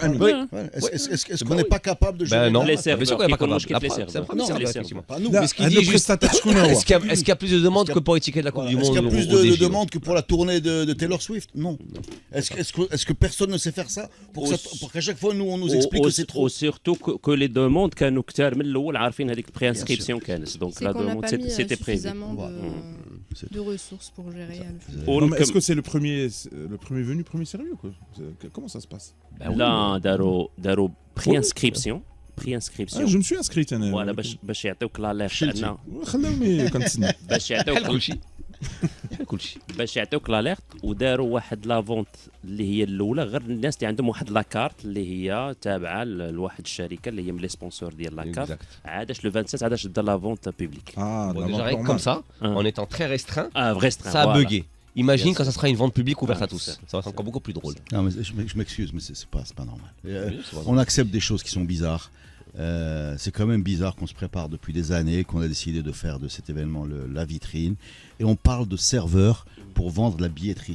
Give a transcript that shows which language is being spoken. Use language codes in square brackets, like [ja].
[fr] Est-ce qu'on n'est pas capable de gérer? Non, les serveurs. C'est pas capable. C'est un problème, effectivement. Pas nous. Mais ce qu'il dit juste, est-ce qu'il y a plus de demandes que pour étiqueter la Coupe du Monde? Est-ce qu'il y a plus de demandes que pour la tournée de Taylor Swift? Non. Est-ce que personne ne sait faire ça pour qu'à chaque fois nous on nous explique que c'est trop? Surtout que les demandes [ar] كانوا كتار من الاول عارفين هذيك البريانسكريبسيون كانت. [fr] Donc la demande c'était prévu. De ressources pour gérer le foot. Non, mais est-ce que c'est le premier venu, premier sérieux quoi? Comment ça se passe? [ar] لا داروا بريانسكريبسيون. [fr] Je me suis inscrit [ar] انا. وانا باش يعطيوك لا ليرت انا خلوني كنتسنى. باش يعطيوك كلشي باش يعطيوك لا ليرت وداروا واحد لا فونت اللي هي الاولى غير الناس اللي عندهم واحد لاكارت اللي هي تابعه لواحد الشركه اللي هي من لي سبونسور ديال لاكارت. عادش لو 27 عادش دا لا فونت بوبليك. [fr] Déjà comme ça, en étant très restreint, restreint, ça a voilà. bugué. Imagine quand ça sera une vente publique ouverte à tous. Ça va être encore beaucoup plus drôle. Non, mais je m'excuse, mais c'est pas normal. On accepte des choses qui sont bizarres. C'est quand même bizarre qu'on se prépare depuis des années, qu'on a décidé de faire de cet événement la vitrine, et on parle de serveurs pour vendre la billetterie.